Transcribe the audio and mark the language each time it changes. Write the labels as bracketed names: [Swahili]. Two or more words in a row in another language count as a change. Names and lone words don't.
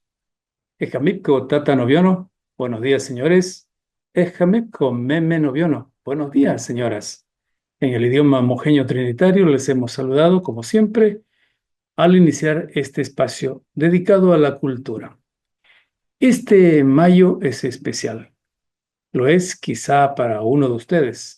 [Trinitario] Ejamipco Tata Noviono. [Spanish] Buenos días, señores. [Trinitario] Ejamipco Meme Noviono. [Spanish] Buenos días, señoras. En el idioma mojeño trinitario les hemos saludado, como siempre, al iniciar este espacio dedicado a la cultura. Este mayo es especial. Lo es quizá para uno de ustedes.